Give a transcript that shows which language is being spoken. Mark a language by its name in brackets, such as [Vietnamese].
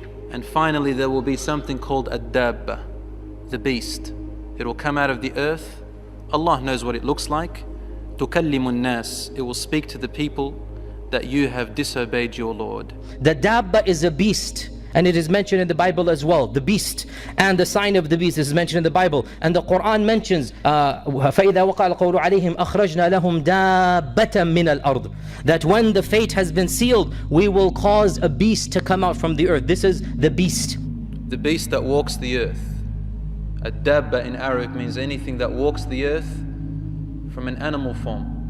[English] And finally, there will be something called a dabba, the beast. It will come out of the earth. Allah knows what it looks like. [Arabic] تُكَلِّمُ النَّاسِ. [English] It will speak to the people that you have disobeyed your Lord. The dabba is a beast. And it is mentioned in the Bible as well, the beast. And the sign of the beast is mentioned in the Bible. And the Quran mentions, [Arabic] فَإِذَا وَقَعَ الْقَوْلُ عَلَيْهِمْ أَخْرَجْنَا لَهُمْ دَابَّةً مِّنَ الْأَرْضِ. [English] That when the fate has been sealed, we will cause a beast to come out from the earth. This is the beast. The beast that walks the earth. A dabba in Arabic means anything that walks the earth from an animal form.